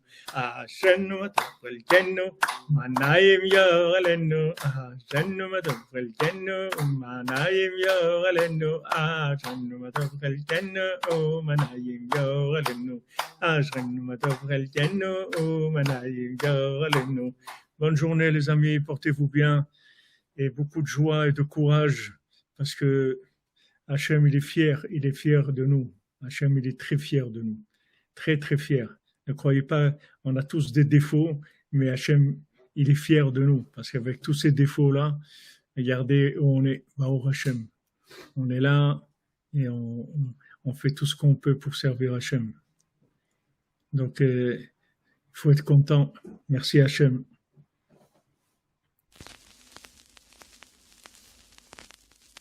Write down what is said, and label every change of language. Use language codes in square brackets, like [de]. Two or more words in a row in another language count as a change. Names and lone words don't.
[he] אשרינו מה טוב חלקנו ומה נעים גורלנו. אשרינו מה טוב חלקנו ומה נעים גורלנו. אשרינו מה טוב חלקנו ומה נעים גורלנו. אשרינו מה טוב חלקנו ומה נעים גורלנו. [fr] Bonne journée les amis, portez-vous bien et beaucoup de joie et de courage parce que Hachem il est fier de nous. Hachem il est très fier de nous, très très fier. Ne croyez pas, on a tous des défauts, mais Hachem il est fier de nous parce qu'avec tous ces défauts là, regardez où on est, [he] ברוך השם. [fr] On est là et on fait tout ce qu'on peut pour servir Hachem. Donc, il faut être content. Merci Hachem.